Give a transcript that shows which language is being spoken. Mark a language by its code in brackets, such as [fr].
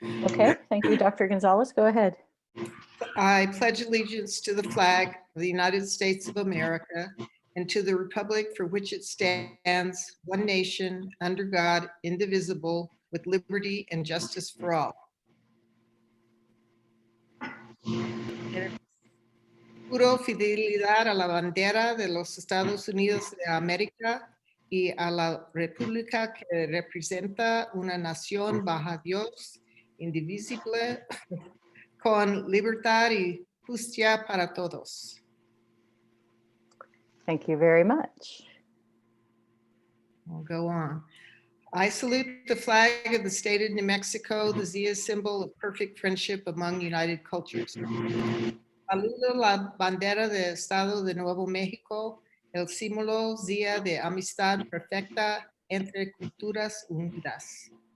[en] Okay, thank you, Dr. Gonzalez. Go ahead. I pledge allegiance to the flag of the United States of America and to the republic for which it stands, one nation, under God, indivisible, with liberty and justice for all. [es] Juro fidelidad a la bandera de los Estados Unidos de América y a la república que representa una nación bajo Dios, indivisible, con libertad y justicia para todos. [en] Thank you very much. We'll go on. I salute the flag of the state of New Mexico, the Zia symbol of perfect friendship among united cultures. [es] Saludo la bandera del Estado de Nuevo México, el símbolo Zia de amistad perfecta entre culturas unidas.